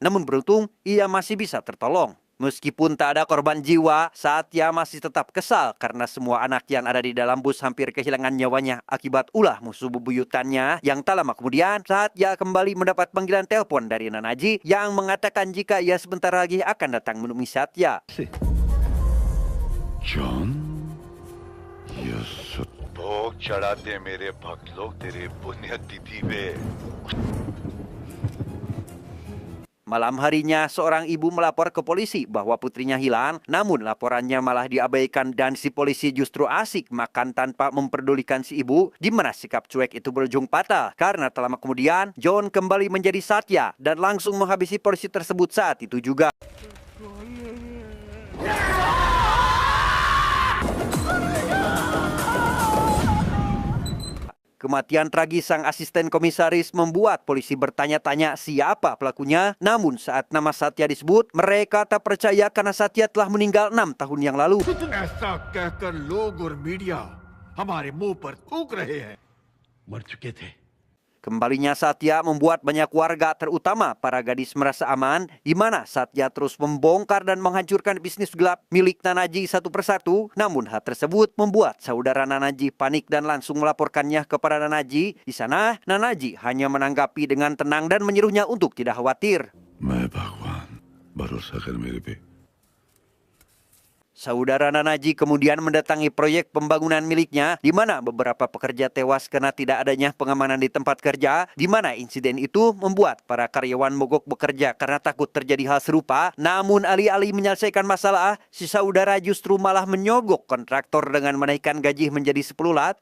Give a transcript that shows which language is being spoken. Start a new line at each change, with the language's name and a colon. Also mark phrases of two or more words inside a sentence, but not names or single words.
Indonesian: Namun beruntung, ia masih bisa tertolong. Meskipun tak ada korban jiwa, Satya masih tetap kesal karena semua anak yang ada di dalam bus hampir kehilangan nyawanya akibat ulah musuh bebuyutannya. Yang tak lama kemudian, Satya kembali mendapat panggilan telepon dari Nanaji yang mengatakan jika ia sebentar lagi akan datang menemui Satya.
Hindi: John, ये सब भोग चढ़ाते मेरे भक्त लोग तेरे पुण्यतिथि पे।
Indonesian: Malam harinya, seorang ibu melapor ke polisi bahwa putrinya hilang, namun laporannya malah diabaikan dan si polisi justru asik makan tanpa memperdulikan si ibu, di mana sikap cuek itu berujung fatal. Karena tak lama kemudian, John kembali menjadi Satya dan langsung menghabisi polisi tersebut saat itu juga. Kematian tragis sang asisten komisaris membuat polisi bertanya-tanya siapa pelakunya. Namun saat nama Satya disebut, mereka tak percaya karena Satya telah meninggal 6 tahun yang lalu.
Hindi: ऐसा कहकर लोग और मीडिया हमारे मुंह पर थूक रहे हैं। मर चुके थे।
Indonesian: Kembalinya Satya membuat banyak warga, terutama para gadis, merasa aman, di mana Satya terus membongkar dan menghancurkan bisnis gelap milik Nanaji satu persatu. Namun hal tersebut membuat saudara Nanaji panik dan langsung melaporkannya kepada Nanaji. Di sana, Nanaji hanya menanggapi dengan tenang dan menyuruhnya untuk tidak khawatir.
Hindi: मैं भगवान भरोसा कर मेरे पे।
Indonesian: Saudara Nanaji kemudian mendatangi proyek pembangunan miliknya, di mana beberapa pekerja tewas karena tidak adanya pengamanan di tempat kerja, di mana insiden itu membuat para karyawan mogok bekerja karena takut terjadi hal serupa. Namun alih-alih menyelesaikan masalah, si saudara justru malah menyogok kontraktor dengan menaikkan gaji menjadi 10 lat.